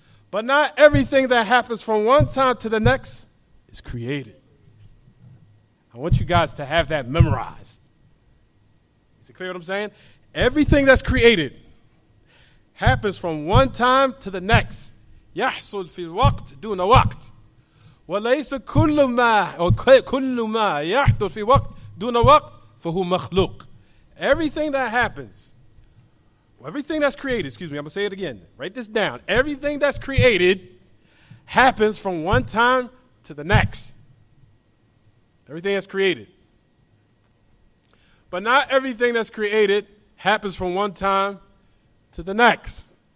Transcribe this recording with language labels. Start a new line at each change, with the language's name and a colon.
English: But not everything that happens from one time to the next is created. I want you guys to have that memorized. Is it clear what I'm saying? Everything that's created happens from one time to the next.
Arabic: يحصل في الوقت دون وقت. وليس كل ما أو كل ما يحدث في وقت دون وقت فهو مخلوق.
English: Everything that happens, everything that's created, I'm going to say it again. Write this down. Everything that's created happens from one time to the next. Everything that's created. But not everything that's created happens from one time to the next.